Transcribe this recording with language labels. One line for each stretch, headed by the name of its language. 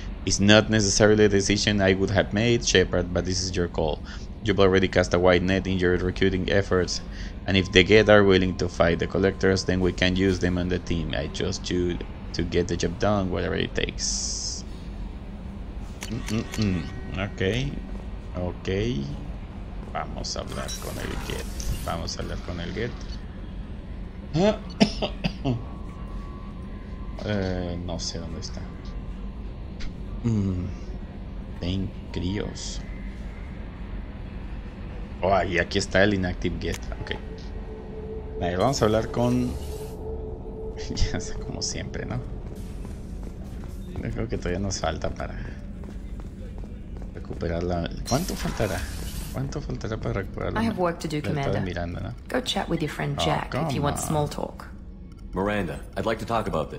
English: It's not necessarily a decision I would have made, Shepard, but this is your call. You've already cast a wide net in your recruiting efforts, and if the Get are willing to fight the collectors, then we can use them on the team. I trust you to get the job done, whatever it takes. Ok.
Spanish: Vamos a hablar con el Get. No sé dónde está. Ten críos. Oh, y aquí está el Inactive Get. Ok. Vale, vamos a hablar con... Ya sé, como siempre, ¿no? Yo creo que todavía nos falta para recuperar la... ¿Cuánto faltará para recuperar la...
English: I have work to do, Commander.
Spanish: Miranda, ¿no?
English: Go chat with your friend Jack if you want small talk. Miranda, I'd like to talk about this.